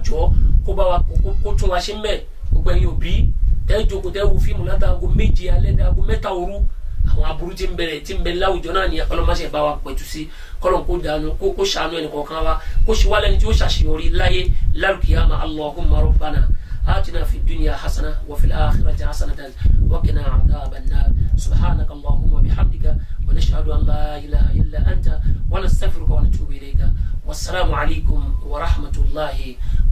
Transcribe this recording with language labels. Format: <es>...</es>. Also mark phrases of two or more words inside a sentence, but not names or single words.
<yo>jọ kó bá wa kó tún wa ṣe mẹ́ gbogbo ẹ̀yin òbí tẹ́ jókòó tẹ́ wo fíìmù látàgò 7 alẹ́ dàgò 3 òru àwọn aburú tí ń bẹ láwùjọ náà ni ọlọ́mọṣẹ́ bá wa pẹ̀tù sí kọ́lọ́n kó dànù kó ṣàánú ẹnì kọ̀ọ̀kan wa kó ṣe wá lẹ́ni tí ó ṣàṣeyọrí láyé lálùkìyàmà</yo> <ar>اللهم ربنا آتنا في الدنيا حسنة وفي الآخرة حسنة وقنا عذاب النار سبحانك اللهم وبحمدك ونشهد أن لا إله إلا أنت ونستغفرك ونتوب إليك والسلام عليكم ورحمة الله</ar>